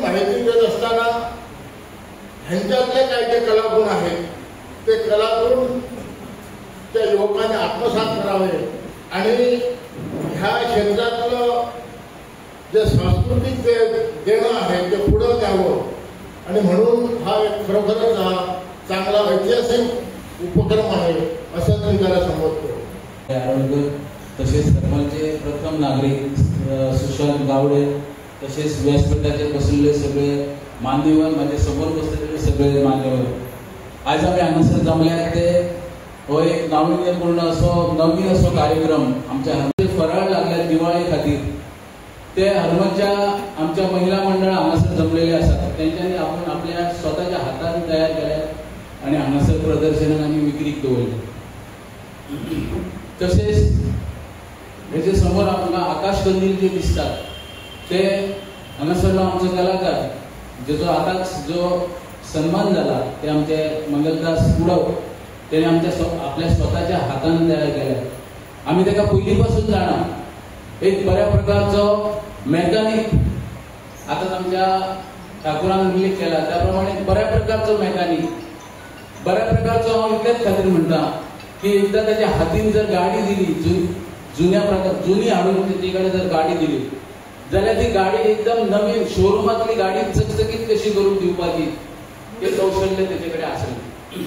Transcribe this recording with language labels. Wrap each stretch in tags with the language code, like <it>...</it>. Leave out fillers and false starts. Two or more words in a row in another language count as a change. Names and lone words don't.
<mr>माहिती देत असताना ह्यांच्यातले काही जे कलागुण आहेत ते कलागुण त्या युवकांनी आत्मसात करावे आणि ह्या क्षेत्रातलं जे सांस्कृतिक जे देणं आहे ते पुढे न्यावं आणि म्हणून हा एक खरोखरच हा चांगला ऐतिहासिक उपक्रम आहे असं मी त्याला समजतो। आरोग्य तसेच हरमलचे प्रथम नागरिक सुशांत गावडे तसेच व्यासपीठाचे बसलेले सगळे मान्यवर, माझे समोर बसलेले सगळे मान्यवर, आज आम्ही हांगासर जमल्यात ते हो एक नाविन्यपूर्ण असो नवीन असो कार्यक्रम आमच्या हरमल फराळ लागल्या दिवाळी खातीर ते हरमलच्या आमच्या महिला मंडळ हांगासर जमलेले असतात, त्यांच्यानी आपण आपल्या स्वतःच्या हाताने तयार केल्यात आणि हांगासर</mr> <kok>प्रदर्शनाक आनी विक्रीक दवरले। तसेच हेजे समोर आमकां आकाश कंदील जे दिसतात ते हांगासरलो आमचो कलाकार जेचो आतांच जो सन्मान झाला ते आमचे मंगलदास कुडव त्याने आपल्या स्वतःच्या हाताने तयार केला. आम्ही त्याला पहिलीपासून जाणार एक बऱ्या प्रकारचो मेकॅनिक आता आमच्या ठाकुरान उल्लेख केला त्याप्रमाणे बऱ्या प्रकारचो मेकॅनिक बऱ्या प्रकारचो हांव इतलेच खातीर म्हणटा की एकदा त्याच्या हातीन जर गाडी दिली जुनी हाडून त्याचे कडेन जर गाडी दिली जाल्यार ती गाडी एकदम नवीन शोरूमातली गाडी चकचकीत कशी करून दिवपाची ते कौशल्य त्याचे कडेन आसलें.</kok>